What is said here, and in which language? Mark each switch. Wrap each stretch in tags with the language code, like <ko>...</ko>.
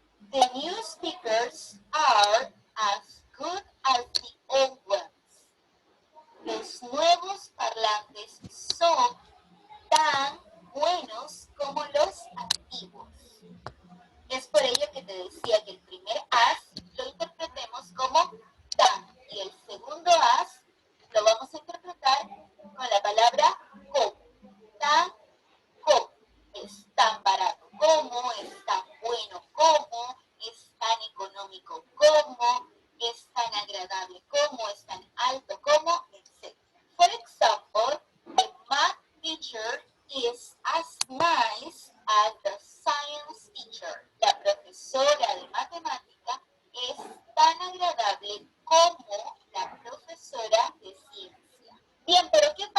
<en>The new speakers are as good as the old ones.</en> <es>Los nuevos parlantes son tan buenos como los antiguos. Es por ello que te decía que el primer as lo interpretemos como tan y el segundo as lo vamos a interpretar con la palabra como. Tan como. Es tan barato como, es tan bueno como, es tan económico como, es tan agradable como, es tan alto como, etc.</es> <en>For example, the math teacher is as nice as the science teacher.</en> <es>La profesora de matemática es tan agradable como la profesora de ciencia. Bien, pero</es>